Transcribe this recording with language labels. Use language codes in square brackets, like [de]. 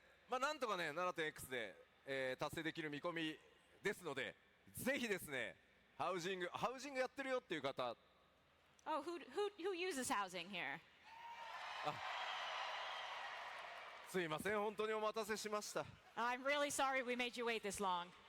[ja] なんとかね 7.x で、達成できる見込みですのでぜひですねハウジングやってるよっていう方 [en] Oh, who uses housing here? [ja] すいません本当にお待たせしました。 [en] I'm really sorry we made you wait this long.